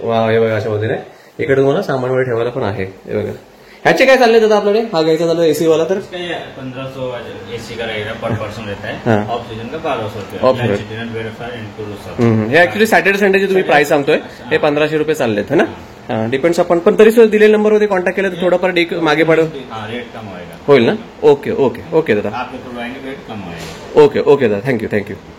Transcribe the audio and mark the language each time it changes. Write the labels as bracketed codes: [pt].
[mr] वा हे बघा अशा पद्धतीने इकडे तुम्हाला सामान वगैरे ठेवायला पण आहे. हे बघा ह्याचे काय चालले दादा आपल्याकडे, हा घ्यायचा झाला एसी वाला तर [hi] 1500 एसी का रहेगा पर पर्सन रहता है. ऑफ सीजन का 1200 रुपये. [mr] हे ऍक्च्युली सॅटर्डे संडेची तुम्ही प्राइस सांगतोय, हे 1500 रुपये चाललेत [hi] है ना. [mr] डिपेंड्स आपण, पण तरी सुद्धा दिलेल्या नंबरवरती कॉन्टॅक्ट केलं तर थोडंफार मागे पडेल, [hi] रेट कम होगा, [mr] होईल ना. ओके दादा, [hi] आपको रेट कम होगा. [en] Okay दादा, thank you.